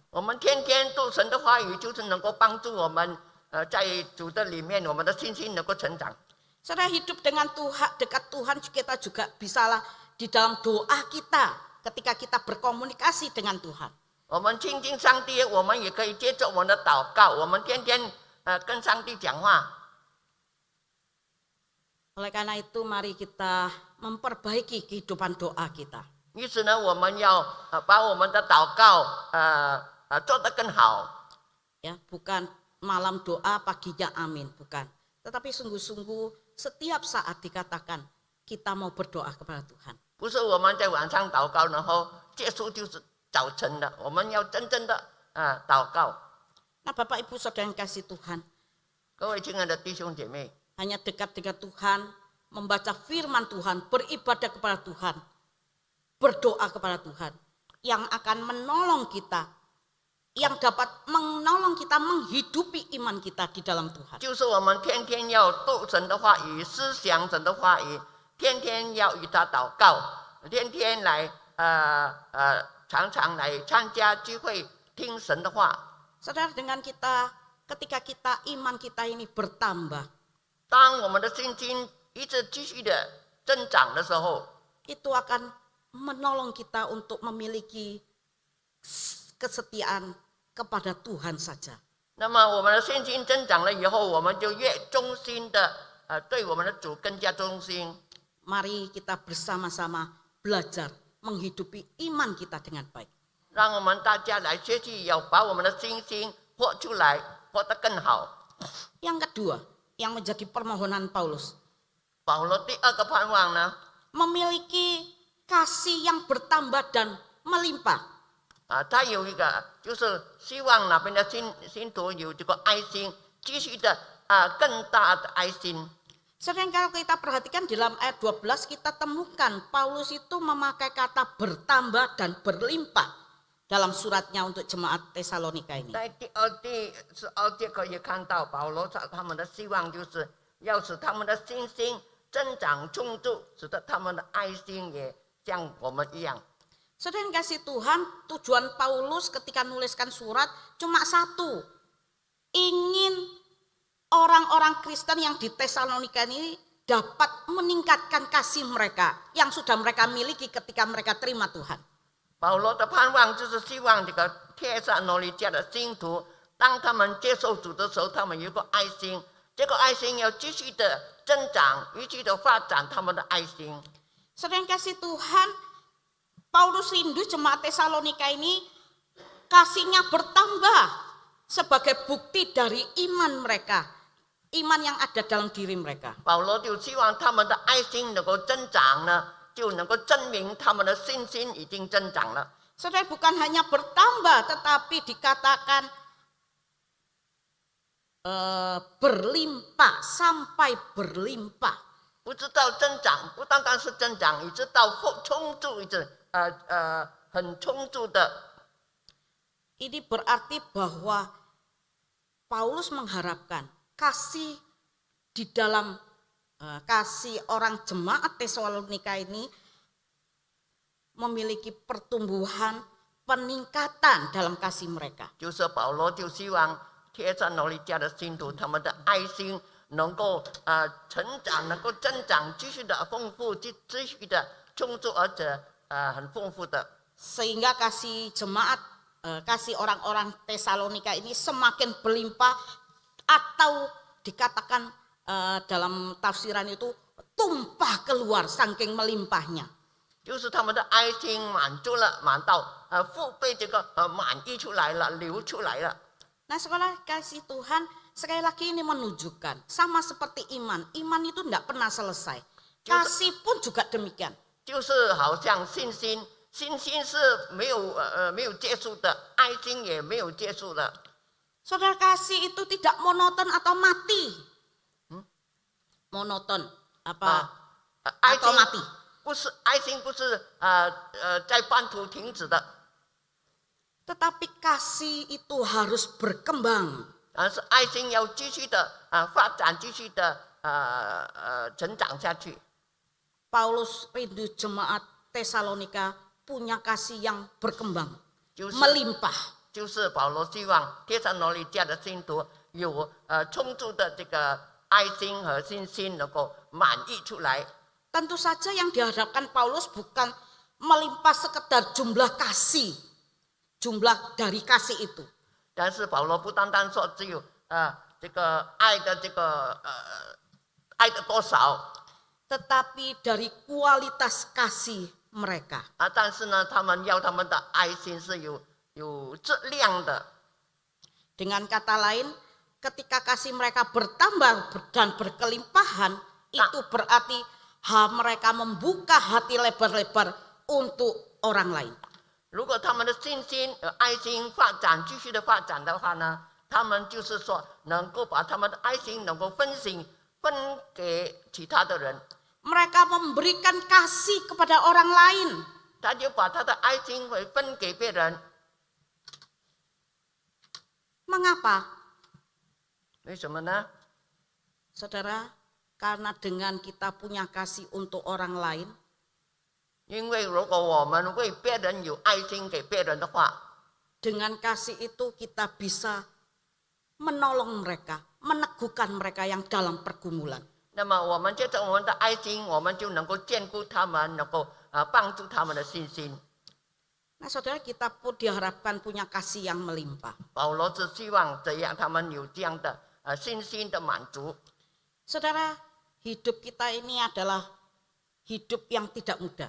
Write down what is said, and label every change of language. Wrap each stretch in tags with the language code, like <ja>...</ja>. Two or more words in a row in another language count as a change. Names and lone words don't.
<zh>我们天天读神的话语，就是能够帮助我们在主的里面，我们的信心能够成长。</zh> <id>Saudara, hidup dengan Tuhan, dekat Tuhan kita juga bisalah di dalam doa kita ketika kita berkomunikasi dengan Tuhan.</id> <zh>我们亲近上帝，我们也可以接着我们的祷告，我们天天跟上帝讲话。</zh> <id>Oleh karena itu, mari kita memperbaiki kehidupan doa kita.</id> <zh>于是呢，我们要把我们的祷告做得更好。</zh> <id>Ya, bukan malam doa paginya amin, bukan. Tetapi sungguh-sungguh setiap saat dikatakan kita mau berdoa kepada Tuhan.</id> <zh>不是我们在晚上祷告，然后结束就是早晨的，我们要真正的祷告。</zh> <id>Nah, Bapak Ibu Saudara yang kasih Tuhan,</id> <zh>各位亲爱的弟兄姐妹，</zh> <id>hanya dekat dengan Tuhan, membaca firman Tuhan, beribadah kepada Tuhan, berdoa kepada Tuhan, yang akan menolong kita, yang dapat menolong kita menghidupi iman kita di dalam Tuhan.</id> <zh>就是我们天天要读神的话语，思想神的话语，天天要与他祷告，天天来常常来参加聚会，听神的话。</zh> <id>Saudara, dengan kita, ketika kita iman kita ini bertambah,</id> <zh>当我们的信心一直继续的增长的时候，</zh> <id>itu akan menolong kita untuk memiliki kesetiaan kepada Tuhan saja.</id> <zh>那么我们的信心增长了以后，我们就越忠心的对我们的主更加忠心。</zh> <id>Mari kita bersama-sama belajar menghidupi iman kita dengan baik.</id> <zh>让我们大家来学习，要把我们的信心活出来，活得更好。</zh> <id>Yang kedua, yang menjadi permohonan Paulus,</id> <zh>保罗第二个盼望呢，</zh> <id>memiliki kasih yang bertambah dan melimpah.</id> <zh>他有一个就是希望那边的信徒有这个爱心，继续的更大的爱心。</zh> <id>Sering kalau kita perhatikan di dalam ayat 12 kita temukan Paulus itu memakai kata bertambah dan berlimpah dalam suratnya untuk jemaat Tesalonika ini.</id> <zh>在第12节可以看到保罗他们的希望就是要使他们的信心增长充足，使得他们的爱心也像我们一样。</zh> <id>Saudara yang kasih Tuhan, tujuan Paulus ketika nuliskan surat cuma satu. Ingin orang-orang Kristen yang di Tesalonika ini dapat meningkatkan kasih mereka yang sudah mereka miliki ketika mereka terima Tuhan.</id> <zh>保罗的盼望就是希望这个帖撒罗尼迦的信徒，当他们接受主的时候，他们有一个爱心，这个爱心要继续的增长，继续的发展他们的爱心。</zh> <id>Saudara yang kasih Tuhan, Paulus rindu jemaat Tesalonika ini kasihnya bertambah sebagai bukti dari iman mereka, iman yang ada dalam diri mereka.</id> <zh>保罗就希望他们的爱心能够增长呢，就能够证明他们的信心已经增长了。</zh> <id>Saudara, bukan hanya bertambah, tetapi dikatakan berlimpah, sampai berlimpah.</id> <zh>不知道增长，不单单是增长，一直到充足，一直很充足的。</zh> <id>Ini berarti bahwa Paulus mengharapkan kasih di dalam kasih orang jemaat Tesalonika ini memiliki pertumbuhan, peningkatan dalam kasih mereka.</id> <zh>就是保罗就希望帖撒罗尼迦的信徒，他们的爱心能够成长，能够增长，继续的丰富，继续的充足，而且很丰富的。</zh> <id>Sehingga kasih jemaat, kasih orang-orang Tesalonika ini semakin berlimpah, atau dikatakan dalam tafsiran itu tumpah keluar saking melimpahnya.</id> <zh>就是他们的爱心满足了，满到腹背这个满溢出来了，流出来了。</zh> <id>Nah, sekolah kasih Tuhan sekali lagi ini menunjukkan sama seperti iman. Iman itu tidak pernah selesai. Kasih pun juga demikian.</id> <zh>就是好像信心，信心是没有结束的，爱心也没有结束的。</zh> <id>Saudara, kasih itu tidak monoton atau mati. Monoton apa?</id> <zh>爱</zh> <id>Atau</id> <zh>心</zh> <id>mati.</id> <zh>不是爱心，不是在半途停止的，</zh> <id>Tetapi kasih itu harus berkembang.</id> <zh>而是爱心要继续的发展，继续的成长下去。</zh> <id>Paulus rindu jemaat Tesalonika punya kasih yang berkembang,</id> <zh>就是</zh> <id>melimpah.</id> <zh>就是保罗希望帖撒罗尼迦的信徒有充足的这个爱心和信心，能够满溢出来。</zh> <id>Tentu saja yang dihadapkan Paulus bukan melimpah sekedar jumlah kasih, jumlah dari kasih itu.</id> <zh>但是保罗不单单说只有这个爱的爱的多少，</zh> <id>tetapi dari kualitas kasih mereka.</id> <zh>但是呢，他们要他们的爱心是有质量的。</zh> <id>Dengan kata lain, ketika kasih mereka bertambah dan berkelimpahan, itu berarti mereka membuka hati lebar-lebar untuk orang lain.</id> <zh>如果他们的信心爱心发展继续的发展的话呢，他们就是说能够把他们的爱心能够分给其他的人，</zh> <id>Mereka memberikan kasih kepada orang lain.</id> <zh>他就把他的爱心会分给别人。</zh> <id>Mengapa?</id> <zh>为什么呢？</zh> <id>Saudara, karena dengan kita punya kasih untuk orang lain,</id> <zh>因为如果我们为别人有爱心给别人的话，</zh> <id>dengan kasih itu kita bisa menolong mereka, meneguhkan mereka yang dalam pergumulan.</id> <zh>那么我们借着我们的爱心，我们就能够兼顾他们，能够帮助他们的信心。</zh> <id>Nah, saudara, kita pun diharapkan punya kasih yang melimpah.</id> <zh>保罗只希望这样，他们有这样的信心的满足。</zh> <id>Saudara, hidup kita ini adalah hidup yang tidak mudah.</id>